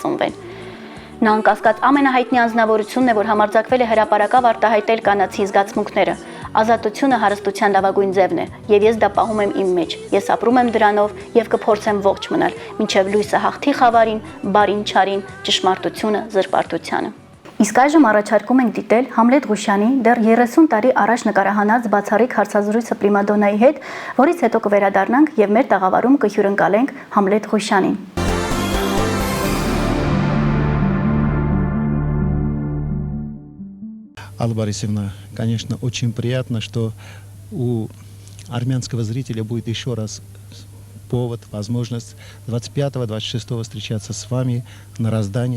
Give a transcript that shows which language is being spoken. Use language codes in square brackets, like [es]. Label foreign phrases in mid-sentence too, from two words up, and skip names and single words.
[hy] ծնվեն։ Նա անկասկած ամենահայտնի անձնավորությունն է, որ համարձակվել է հրապարակավ արտահայտել կանացի զգացմունքները։ Ազատությունը հարստության լավագույն ձևն է, եւ ես դա պահում եմ իմ մեջ։ Ես ապրում եմ դրանով եւ կփորձեմ ողջ մնալ, մինչեւ լույսը հաղթի խավարին, բարին չարին, ճշմարտությունը զրպարտությանը։ Իսկ այժմ առաջարկում ենք դիտել Համլետ Ղուշյանի դեռ 30 տարի առաջ նկարահանած բացառիկ հարցազրույցը պրիմադոնայի հետ, որից հետո կվերադառնանք եւ մեր տաղավարում կհյուրընկալենք Համլետ Ղուշյանին։ [ru] Алла Борисовна, конечно, очень приятно, что у армянского зрителя будет еще раз повод, возможность 25-26 встречаться с вами на Раздане.